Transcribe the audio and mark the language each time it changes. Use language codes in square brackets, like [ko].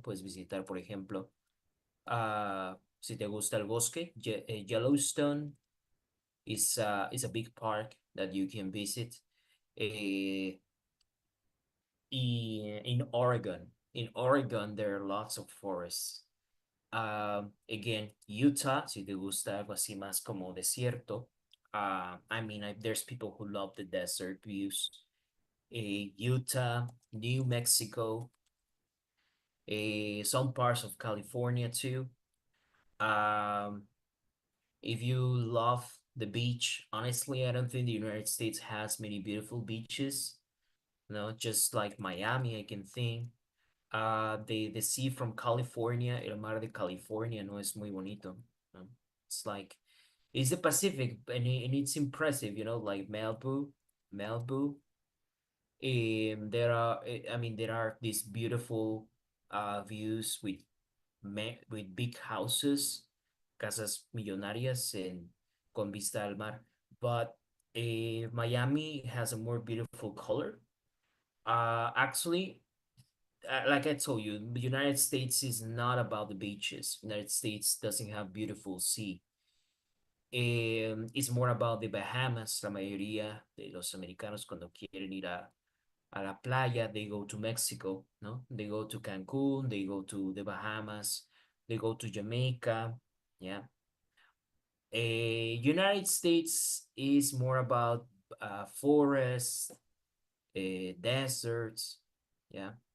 [es] Puedes visitar, por ejemplo, si te gusta el bosque, [en] Yellowstone is a big park that you can visit. Uh, in Oregon. In Oregon, there are lots of forests. Again, [es] Utah, si te gusta algo así más como desierto. [en] I mean, there's people who love the desert views. Utah, New Mexico, some parts of California too. Um, if you love the beach, honestly, I don't think the United States has many beautiful beaches. No, just like Miami, I can think. The sea from California, [es] el mar de California no es muy bonito. [en] No? It's like it's the Pacific and it's impressive, like Malibu. I mean, there are these beautiful views with big houses, [es] casas millonarias [en] and [es] con vista al mar. [en] But Miami has a more beautiful color. Actually, like I told you, the United States is not about the beaches. United States doesn't have beautiful sea. It's more about the Bahamas. [es] La mayoría de los americanos cuando quieren ir a la playa, [en] they go to Mexico, [es] ¿no? [en] They go to Cancun, they go to the Bahamas, they go to Jamaica, yeah. United States is more about forests, deserts, yeah.